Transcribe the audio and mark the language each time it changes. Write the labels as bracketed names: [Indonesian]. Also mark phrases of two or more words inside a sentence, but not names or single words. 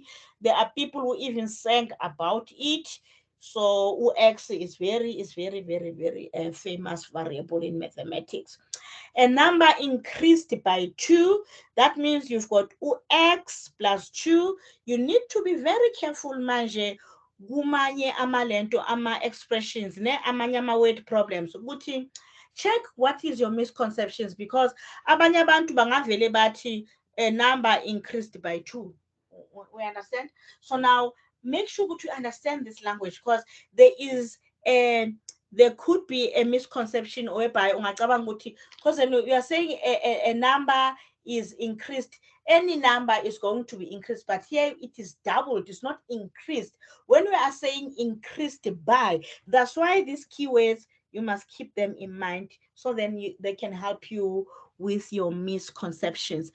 [English] There are people who even sang about it. So x is very famous variable in mathematics. A number increased by 2, that means you've got x plus 2. You need to be very careful [Zulu] manje kumanye amalento ama-expressions ne amanye ama-word problems ukuthi [English] check what is your misconceptions, because [Zulu] abanye abantu bangavele bathi [English] a number increased by 2. We understand? So now make sure to understand this language, because there is a there could be a misconception whereby [Zulu] ungacabanga ukuthi, [English] because you are saying a number is increased, any number is going to be increased, but here it is doubled, it's not increased. When we are saying increased by, that's why these keywords, you must keep them in mind, so then they can help you with your misconceptions.